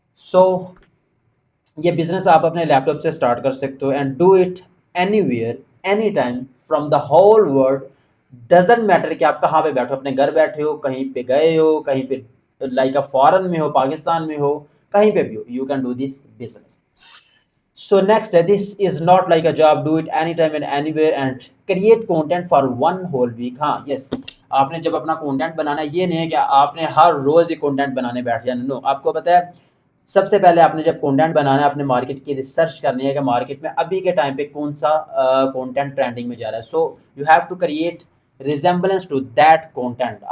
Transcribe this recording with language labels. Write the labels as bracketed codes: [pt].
[hi] सो ये बिजनेस आप अपने लैपटॉप से स्टार्ट कर सकते हो, [en] And do it anywhere, any time, from the whole world. Doesn't matter [hi] कि आप कहाँ पे बैठो, अपने घर बैठे हो, कहीं पे गए हो, कहीं पे लाइक फॉरेन में हो, पाकिस्तान में हो, कहीं पे भी हो, [en] You can do this business. So next, this is not like a job. Do it anytime and anywhere and create content for one whole week. [hi] हाँ, yes, आपने जब अपना कंटेंट बनाना, ये नहीं है कि आपने हर रोज ही कंटेंट बनाने बैठ जाना। नो, आपको पता है सबसे पहले आपने जब कंटेंट बनाना है, आपने मार्केट की रिसर्च करनी है कि मार्केट में अभी के टाइम पे कौन सा कंटेंट ट्रेंडिंग में जा रहा है। [en] So you have to create resemblance to that content.